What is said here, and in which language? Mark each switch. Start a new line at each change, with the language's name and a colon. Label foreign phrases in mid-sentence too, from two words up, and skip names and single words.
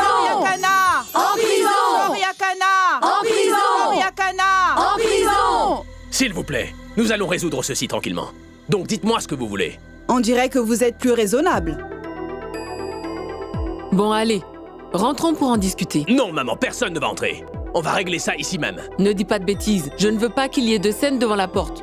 French: Shoria Kana! En prison! Shoria Kana! En prison! Shoria Kana! En prison! S'il vous plaît, nous allons résoudre ceci tranquillement. Donc dites-moi ce que vous voulez. On dirait que vous êtes plus raisonnable. Bon, allez, rentrons pour en discuter. Non, maman, personne ne va entrer. On va régler ça ici même. Ne dis pas de bêtises, je ne veux pas qu'il y ait de scène devant la porte.